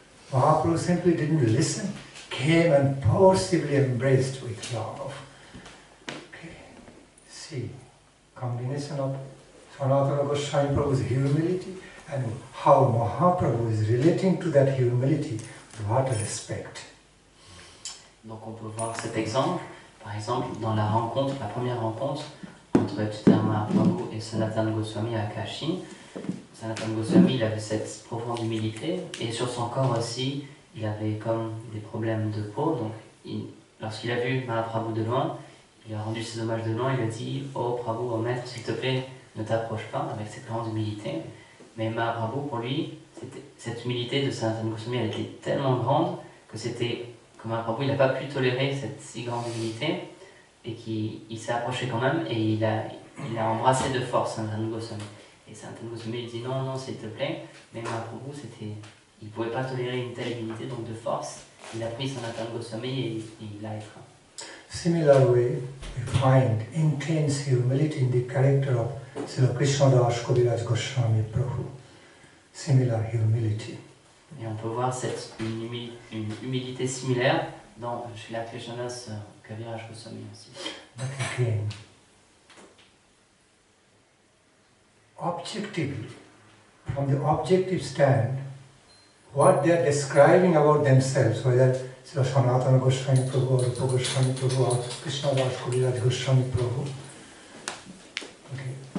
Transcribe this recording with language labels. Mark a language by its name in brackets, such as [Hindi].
[English] Mahaprabhu simply didn't listen, came and forcibly embraced with love. Okay, see, combination of Sanatana Goswami Prabhu's humility and how Mahaprabhu is relating to that humility with what respect. [French] Donc on peut voir cet exemple, par exemple, dans la première rencontre entre Chaitanya Mahaprabhu et Sanatana Goswami à Kashi. Sanatana Goswami, il avait cette profonde humilité, et sur son corps aussi, il avait comme des problèmes de peau. Donc, lorsqu'il a vu Mahaprabhu de loin, il a rendu ses hommages de loin, il a dit « Oh Prabhu, oh maître, s'il te plaît, ne t'approche pas » avec cette grande humilité. Mais Mahaprabhu, pour lui, cette humilité de Sanatana Goswami, elle était tellement grande que Mahaprabhu, il n'a pas pu tolérer cette si grande humilité. et qu'il s'est approché quand même et il a embrassé de force Sanatan Goswami. Et Sanatan Goswami lui dit non, non, s'il te plaît, mais Mahaprabhu, il ne pouvait pas tolérer une telle humilité, donc de force, il a pris Sanatan Goswami et il l'a étreint. [English] Similar way, we find intense humility in the character of Srila Krishnadas Kaviraj Goswami Prabhu. Similar humility. [French] Et on peut voir une humilité similaire dans Srila Krishnadas Kaviraj Goswami aussi. [English] But again, objectively, from the objective stand, what they are describing about themselves, whether Srila Sanatana Goswami Prabhu or Rupa Goswami Prabhu or Krishnadas Kaviraj Goswami Prabhu, okay.